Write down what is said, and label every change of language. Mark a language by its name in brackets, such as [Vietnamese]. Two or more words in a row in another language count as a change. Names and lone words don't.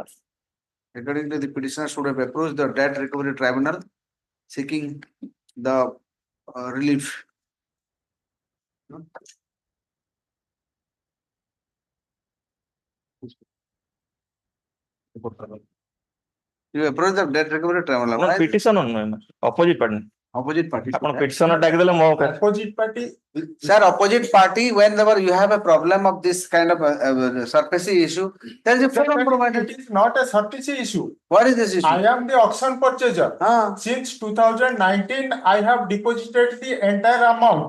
[English] According to the petitioner should have approached the Debt Recovery Tribunal seeking the relief. You approach the Debt Recovery Tribunal. No, petition on opposite party. Opposite party. [Odia] ଆପଣ petitioner ଡାକିଦେଲେ ମୋ [English] Opposite party. Sir, opposite party, whenever you have a problem of this kind of surface issue, there is a forum provided. It is not a surface issue. What is this issue? I am the auction purchaser. Since 2019, I have deposited the entire amount.